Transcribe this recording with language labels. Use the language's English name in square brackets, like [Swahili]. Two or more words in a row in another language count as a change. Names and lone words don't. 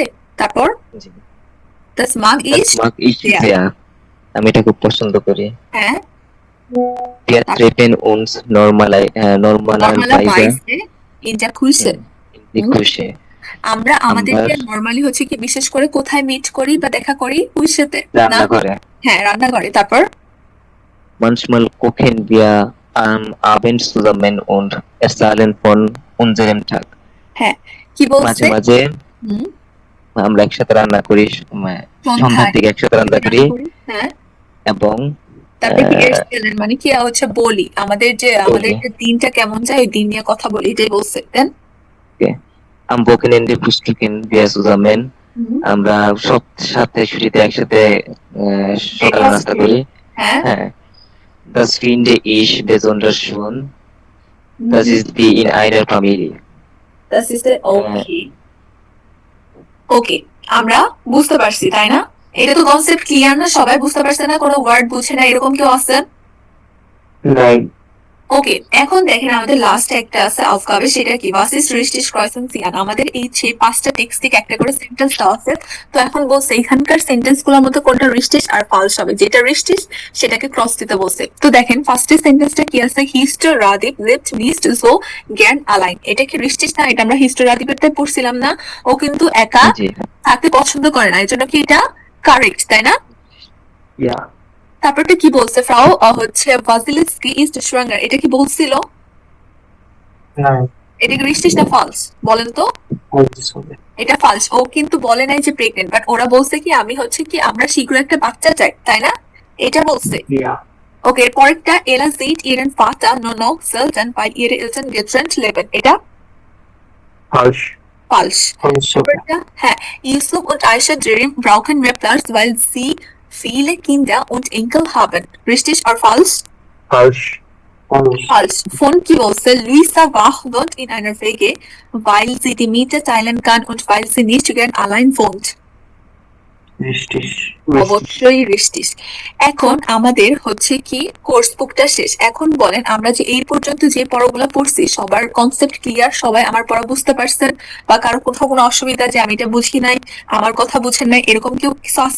[Bangla] তারপর [German] das mag ich sehr, [Bangla] আমি এটা খুব পছন্দ করি। হ্যাঁ, [German] wir treffen uns normalerweise in der Küche। [Bangla] আমরা আমাদেরকে নরমালি হচ্ছে কি বিশেষ করে কোথায় মিট করি বা দেখা করি? কুইশেতে, রান্নাঘরে। হ্যাঁ, রান্নাঘরে। তারপর [German] manchmal kochen wir am Abend zusammen und erzählen von unserem Tag। [Bangla] হ্যাঁ, কি বলছে? মাঝে মাঝে আমরা একসাথে রান্না করি, সন্ধ্যার দিকে একসাথে রান্না করি। হ্যাঁ, এবং তারপর কি এরস্টেলেন মানে কি হচ্ছে বলি আমাদের যে দিনটা কেমন যায় ওই দিন নিয়ে কথা বলি, এটাই বলছে। দেন [German] am Wochenende frühstücken wir zusammen। [Bangla] আমরা সব সাথে ছুটিতে একসাথে সকালে নাস্তা করি। হ্যাঁ, [German] das finde ich besonders schön, das ist wie in einer Familie। das ist okay। [Bangla] ওকে, আমরা বুঝতে পারছি, তাই না? এটা তো কনসেপ্ট ক্লিয়ার না? সবাই বুঝতে পারছে না? কোনো ওয়ার্ড বুঝে না এরকম কেউ আছেন? নাই। ওকে, এখন দেখেন আমাদের লাস্ট একটা আছে aufgabe, সেটা কি? [German] was ist richtig kreuzen ziehen। [Bangla] আমাদের এই যে পাঁচটা টেক্সট থেকে একটা করে সেন্টেন্স দেওয়া আছে। তো এখন বলছে এখানকার সেন্টেন্সগুলোর মধ্যে কোনটা richtig আর false হবে, যেটা richtig সেটাকে ক্রস দিতে বলছে। তো দেখেন ফার্স্টের সেন্টেন্সটা কি আছে? হিস্টো রাদীপ [German] lebt nicht so gern allein। [Bangla] এটা কি richtig না? এটা আমরা হিস্টো রাদীপেরটাই পড়ছিলাম না? ও কিন্তু একা থাকতে পছন্দ করে না, এজন্য কি এটা কারেক্ট, তাই না? তারপরটা কি বলছে? ফ্রাউ হচ্ছে ভাসিলিস্কি ইজ schwanger, এটা কি বলছিল? না, এটা কি richtig না false বলেন তো? এটা false। ও কিন্তু বলে নাই যে প্রেগন্যান্ট, বাট ওরা বলছে কি আমি হচ্ছে কি আমরা শীঘ্র একটা বাচ্চা চাই, তাই না? এটা বলছে। ওকে, পরেরটা [German] Ella sieht ihren Vater nur noch selten, weil ihre Eltern getrennt leben, [Bangla] এটা falsch। তারপরটা হ্যাঁ, [German] Yusuf und Aisha brauchen mehr Platz, weil sie viele Kinder und Enkel haben, richtig or false? [Bangla] Falsch। Von কি বলছে? [German] Luisa wohnt in einer WG, weil sie die Miete teilen kann und weil sie nicht gern allein wohnt। [Bangla] অবশ্যই richtig। এখন আমাদের হচ্ছে কি কোর্স বুকটা শেষ। এখন বলেন আমরা যে এই পর্যন্ত যে পড়াগুলো পড়ছি সবার কনসেপ্ট ক্লিয়ার? সবাই আমার পড়া বুঝতে পারছেন? বা কারো কোথাও কোনো অসুবিধা যে আমি এটা বুঝি নাই, আমার কথা বুঝেন নাই, এরকম কেউ কিছু আছে?